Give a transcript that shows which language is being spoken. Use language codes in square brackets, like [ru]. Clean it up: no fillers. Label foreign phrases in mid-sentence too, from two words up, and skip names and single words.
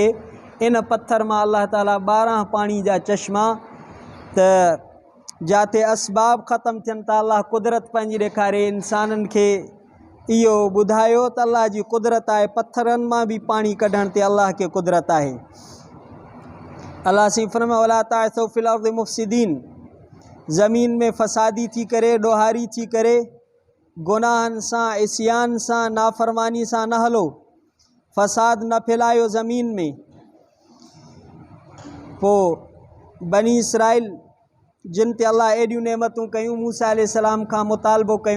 [sd] इन पत्थर मां अल्लाह ताला 12 पानी जा चश्मा त जाते असबाब ख़त्म थियनि था अल्लाह कुदरत पंहिंजी ॾेखारे इंसाननि खे इहो ॿुधायो त अल्लाह जी कुदरत आहे। पत्थरनि मां बि पाणी कढण ते अल्लाह खे कुदरत आहे। अल्लाह सी फरमाए [ar] ولا تعثوا في الأرض مفسدين, [sd] ज़मीन में फ़सादी थी करे ॾोहारी थी करे गुनाहनि सां इस्यान सां नाफ़रमानी सां न हलो, फ़साद न फैलायो ज़मीन में। पोइ बनी इसराइल जिन ते अल्लाह एॾियूं नेमतूं कयूं, मूसा अलैहिस्सलाम खां मुतालबो कयूं।